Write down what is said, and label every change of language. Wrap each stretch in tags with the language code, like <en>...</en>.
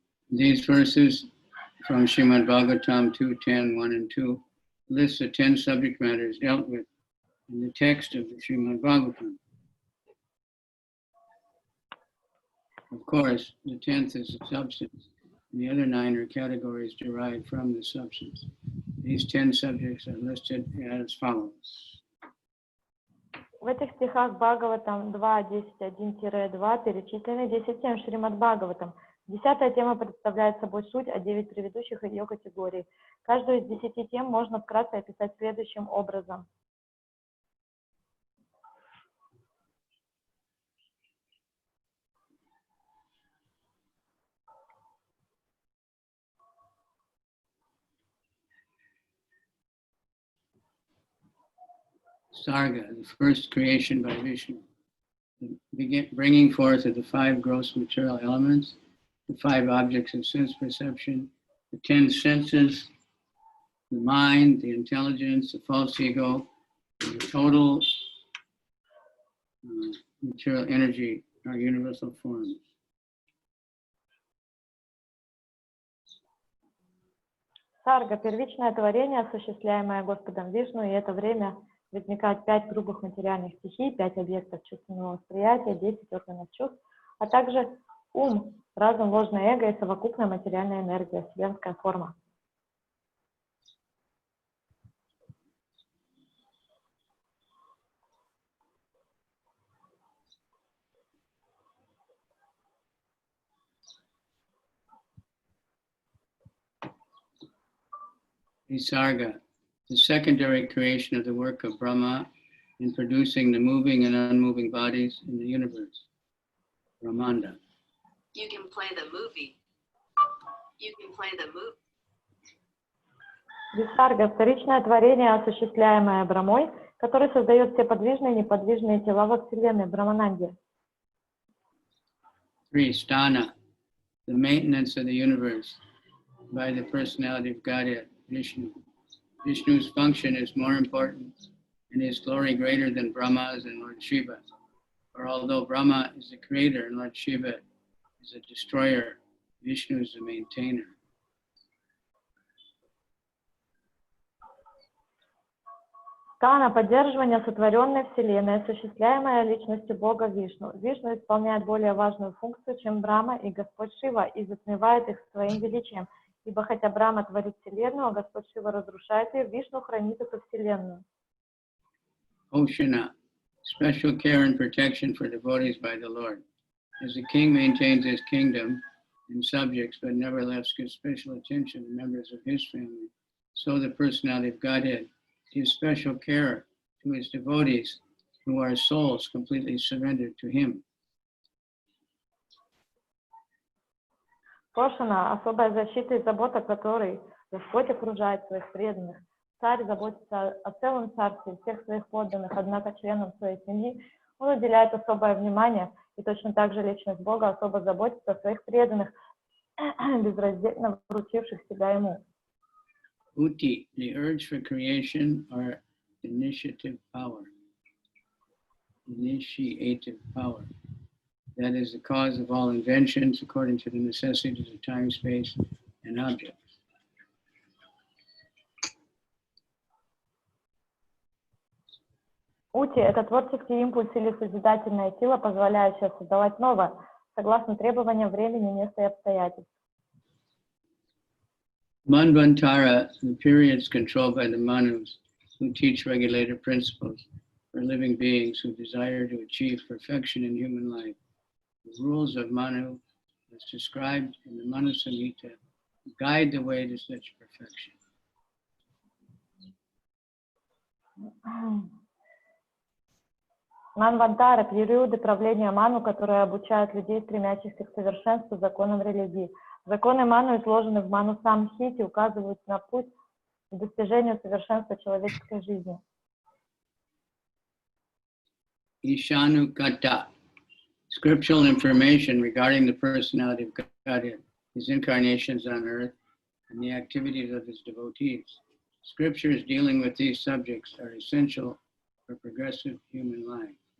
<en>These verses from Srimad Bhagavatam 2.10, 1 and 2 list the 10 subject matters dealt with in the text of the Srimad Bhagavatam. Of course, the 10th is the substance, and the other 9 are categories derived from the substance. These 10 subjects are listed as follows.</en> <ru>В этих стихах Бхагаватам 2.10.1-2 перечислены 10 тем Шримад Бхагаватам. 10-я тема представляет собой суть, а 9 предыдущих ее категорий. Каждую из 10 тем можно вкратце описать следующим образом.</ru> <en>Sarga, the first creation by Vishnu, bringing forth of the 5 gross material elements, the 5 objects of sense perception, the 10 senses, the mind, the intelligence, the false ego, and the total material energy are universal forms.</en> <ru>Сарга – первичное творение, осуществляемое Господом Вишну, и это время возникает 5 грубых материальных стихий, 5 объектов чувственного восприятия, 10 органов чувств, а также ум, разум, ложное эго и совокупная материальная энергия, вселенская форма.</ru> <en>Visarga, the secondary creation of the work of Brahma in producing the moving and unmoving bodies in the universe. Brahmanda. You can play the movie. You can play the movie.</en> <ru>Висарга – вторичное творение, осуществляемое Брамой, который создает все подвижные и неподвижные тела во Вселенной, Брамананде.</ru> <en>3. Sthana, the maintenance of the universe by the personality of Godhead, Vishnu. Vishnu's function is more important and his glory greater than Brahma's and Lord Shiva. For although Brahma is the creator and Lord Shiva is a destroyer, Vishnu is the maintainer.</en> <ru>Стана – поддерживание сотворенной Вселенной, осуществляемое личностью Бога Вишну. Вишну исполняет более важную функцию, чем Брахма и Господь Шива, и затмевает их своим величием. Ибо хотя Брахма творит Вселенную, а Господь Шива разрушает ее, Вишну хранит эту Вселенную.</ru> <en>Oshana, special care and protection for devotees by the Lord. As the king maintains his kingdom and subjects, but nevertheless gives special attention to members of his family, so the personality of Godhead gives special care to his devotees who are souls completely surrendered to him.</en> <ru>Пошана – особая защита и забота, которой Господь окружает своих преданных. Царь заботится о целом царстве, всех своих подданных, однако членам своей семьи он уделяет особое внимание, и точно так же личность Бога особо заботится о своих преданных, безраздельно вручивших себя ему.</ru> <en>Uti, the urge for creation or initiative power. Initiative power. That is the cause of all inventions according to the necessities of time, space, and objects.</en> <ru>Ути – это творческий импульс или созидательная сила, позволяющая создавать новое, согласно требованиям времени, места и обстоятельств.</ru> <en>Manvantara, the periods controlled by the Manus, who teach regulated principles, for living beings who desire to achieve perfection in human life. The rules of Manu, as described in the Manu Samhita, guide the way to such perfection.</en> <ru>Манвантара, периоды правления Ману, которые обучают людей, стремящихся к совершенству, законам религии. Законы Ману, изложенные в Ману Самхите, указывают на путь к достижению совершенства человеческой жизни.</ru> <en>Ishanu Kata. Scriptural information regarding the personality of Godhead, his incarnations on earth, and the activities of his devotees. Scriptures dealing with these subjects are essential for progressive human life.</en>